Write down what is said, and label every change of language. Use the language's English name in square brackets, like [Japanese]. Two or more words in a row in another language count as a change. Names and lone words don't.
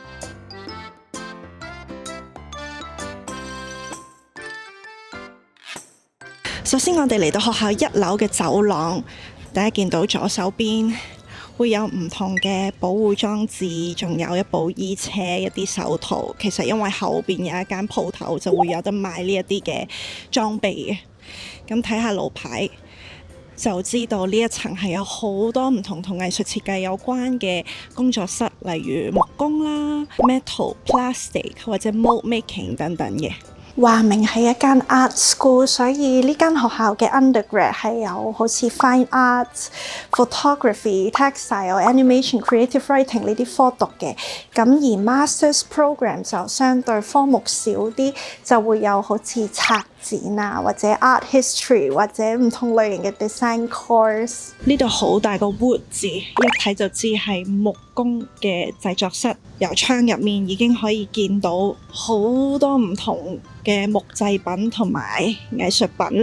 [Cantonese] 首先我哋嚟到學校1樓嘅走廊，大家見到左手邊會有唔同嘅保護裝置，仲有一部衣車、一啲手套。其實因為後邊有一間鋪頭，就會有得賣呢一啲嘅裝備嘅。咁睇下路牌就知道呢一層係有好多唔同藝術設計有關嘅工作室，例如木工啦、 [English] metal、plastic [Cantonese] 或者 [English] mold making [Cantonese] 等等嘅。話明係一間 [English] art school， [Cantonese] 所以呢間學校嘅 undergrad 係有好似 [English] fine arts、photography、textile、animation、creative writing [Cantonese] 呢啲科讀嘅。咁而 [English] masters program [Cantonese] 就相對科目少啲，就會有好似策展啊，或者 [English] art history [Cantonese] 或者唔同類型嘅 [English] design course。 [Cantonese] 呢度好大個 wood 字，一睇就知係木工嘅製作室。由窗入面已經可以見到好多唔同嘅木製品同埋藝術品。